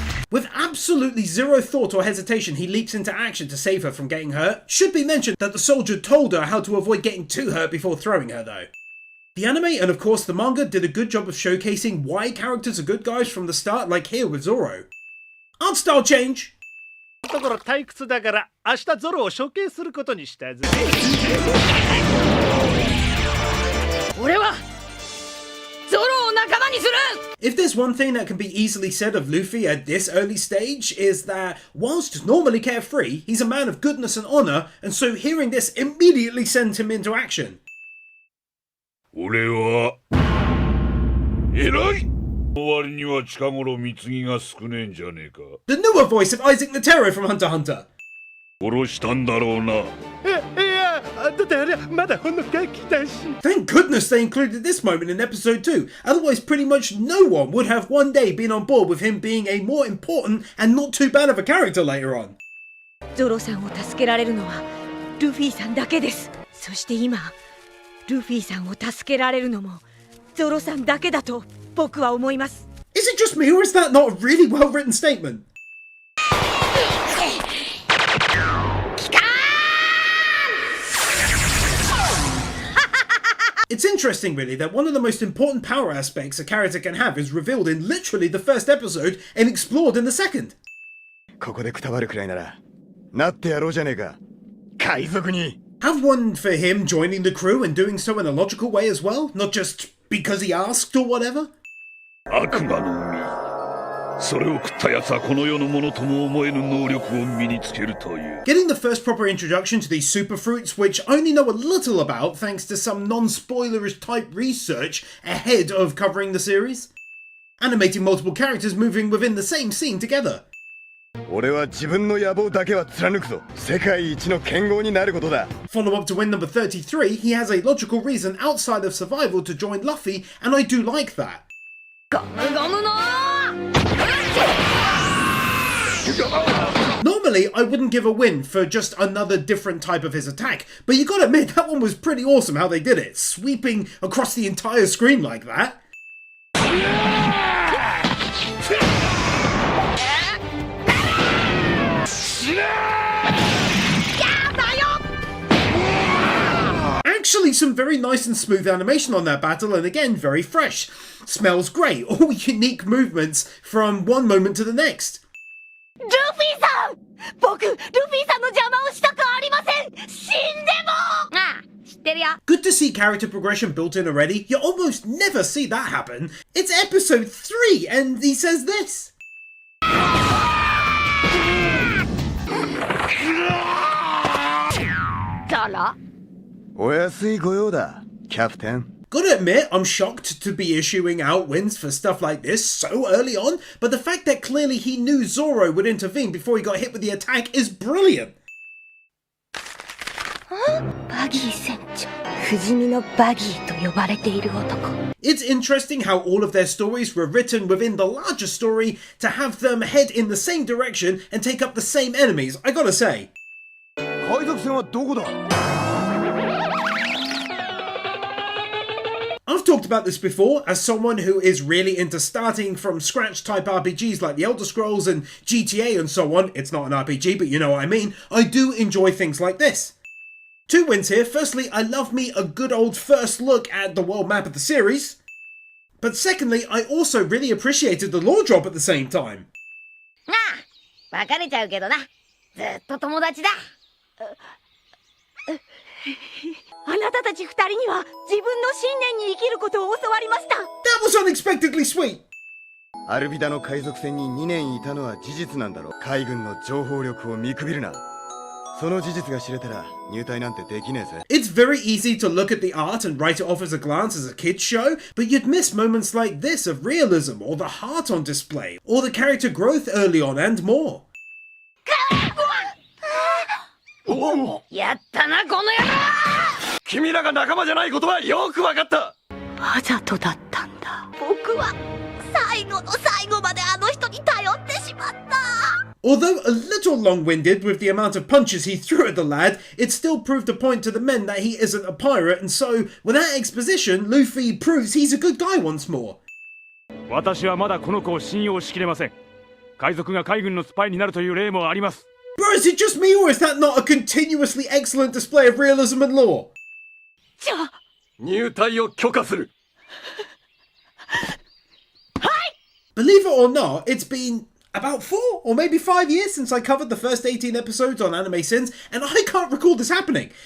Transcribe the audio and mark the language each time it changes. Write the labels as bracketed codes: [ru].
[en] With absolutely zero thought or hesitation, he leaps into action to save her from getting hurt. Should be mentioned that the soldier told her how to avoid getting too hurt before throwing her though. The anime and of course the manga did a good job of showcasing why characters are good guys from the start, like here with Zoro. Art style change. [ja] ところ退屈だから明日ゾロを処刑することにしたぜ。俺はゾロを仲間にする! [en] If there's one thing that can be easily said of Luffy at this early stage is that whilst normally carefree, he's a man of goodness and honour, and so hearing this immediately sends him into action. [ja] 俺は偉い! 終わりには近頃貢ぎが少ねえんじゃねえか。 [en] The newer voice of Isaac Netero from Hunter x Hunter. [ja] 殺したんだろうな。いや、だってあれまだほんのガキだし。 [en] Thank goodness they included this moment in episode 2, otherwise pretty much no one would have one day been on board with him being a more important and not too bad of a character later on. [ja] ゾロさんを助けられるのはルフィさんだけです。そして今ルフィさんを助けられるのもゾロさんだけだと僕は思います。 [en] Is it just me or is that not a really well written statement? It's interesting really that one of the most important power aspects a character can have is revealed in literally the first episode and explored in the second. [ja] ここでくたばるくらいならなってやろうじゃねえか海賊に [en] Have one for him joining the crew and doing so in a logical way as well, not just because he asked or whatever. [ja] 悪魔の実。それを食った奴はこの世のものとも思えぬ能力を身につけるという。 [en] Getting the first proper introduction to these super fruits, which I only know a little about thanks to some non-spoilerish type research ahead of covering the series. Animating multiple characters moving within the same scene together. [ja] 俺は自分の野望だけは貫くぞ。世界一の剣豪になることだ。 [en] Follow up to win number 33, he has a logical reason outside of survival to join Luffy, and I do like that. [ja] ガムガムの [en] Normally, I wouldn't give a win for just another different type of his attack, but you gotta admit, that one was pretty awesome how they did it, sweeping across the entire screen like that. Actually, some very nice and smooth animation on that battle, and again, very fresh. Smells great, all unique movements from one moment to the next. [ja] ルフィさん僕ルフィさんの邪魔をしたくありません死んでもああ知ってるよ [en] Good to see character progression built in already. You almost never see that happen. It's episode 3 and he says this. [ja] ゾロお安い御用だキャプテン [en] Gotta admit, I'm shocked to be issuing out wins for stuff like this so early on, but the fact that clearly he knew Zoro would intervene before he got hit with the attack is brilliant. [ja] バギー船長不死身のバギーと呼ばれている男 [en] It's interesting how all of their stories were written within the larger story to have them head in the same direction and take up the same enemies, I gotta say. [ja] 海賊船はどこだ [en] I've talked about this before, as someone who is really into starting from scratch type RPGs like the Elder Scrolls and GTA and so on. It's not an RPG, but you know what I mean. I do enjoy things like this. 2 wins here. Firstly, I love me a good old first look at the world map of the series. But secondly, I also really appreciated the lore drop at the same time. [ja] ああ別れちゃうけどなずっと友達だあなたたち2人には自分の信念に生きることを教わりました [en] That was unexpectedly sweet. [ja] アルビダの海賊船に2年いたのは事実なんだろう海軍の情報力を見くびるなその事実が知れたら入隊なんてできねえぜ [en] It's very easy to look at the art and write it off as a glance as a kid's show, but you'd miss moments like this of realism, or the heart on display, or the character growth early on and more. [ja] やったなこの野郎君らが仲間じゃないことはよくわかったわざとだったんだ僕は最後の最後まであの人に頼ってしまった [en] Although a little long-winded with the amount of punches he threw at the lad, it still proved a point to the men that he isn't a pirate, and so, with that exposition, Luffy proves he's a good guy once more. [ja] 私はまだこの子を信用しきれません。海賊が海軍のスパイになるという例もあります。 [en] Bro, is it just me or is that not a continuously excellent display of realism and lore? [ja] じゃあ入隊を許可する。 [en] Believe it or not, it's been about 4 or maybe 5 years since I covered the first 18 episodes on Anime Sins, and I can't recall this happening.